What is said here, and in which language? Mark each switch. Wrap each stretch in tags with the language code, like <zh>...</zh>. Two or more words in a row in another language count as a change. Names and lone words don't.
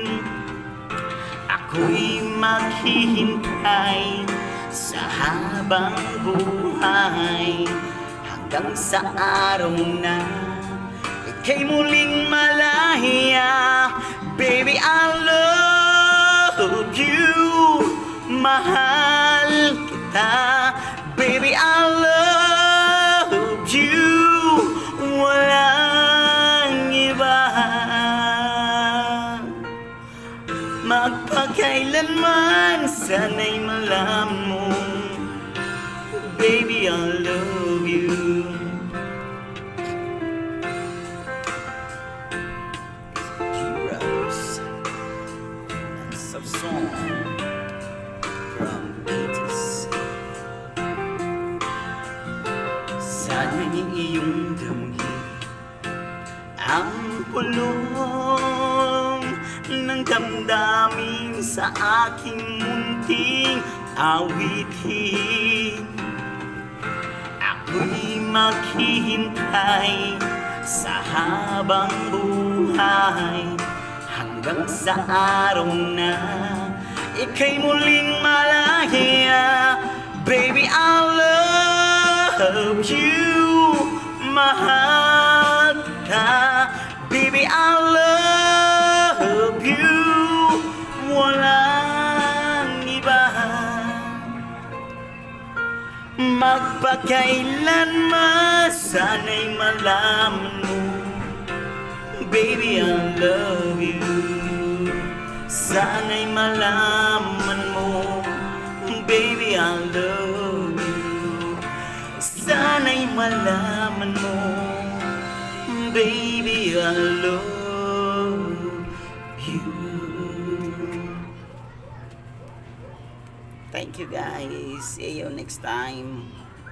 <tl>Ako'y maghihintay sa habang buhay hanggang sa araw na ika'y muling malaya.</tl> <en>Baby, I love you.</en> <tl>Mahal kita.</tl> <en>Baby, I love you.</en> <tl>Walang iba. Magpakailanman sana'y malaman mo,</tl> <en>baby, I love you. G-Brothers, that's a song from 80s.</en> <tl>Sana'y iyong damhin ang pulong ng damdamin sa aking munting awitin. Ako'y maghihintay sa habang buhay hanggang sa araw na ika'y muling malaya.</tl> <en>Baby, I love you.</en> <tl>Mahal kita.</tl> <en>Baby, I love you.</en> <tl>Walang iba. Magpakailanman sana'y malaman mo,</tl> <en>baby, I love you.</en> <tl>Sana'y malaman mo,</tl> <en>baby, I love you.</en> <tl>Sana'y malaman mo,</tl> <en>baby, I love you. Thank you guys. See you next time.</en>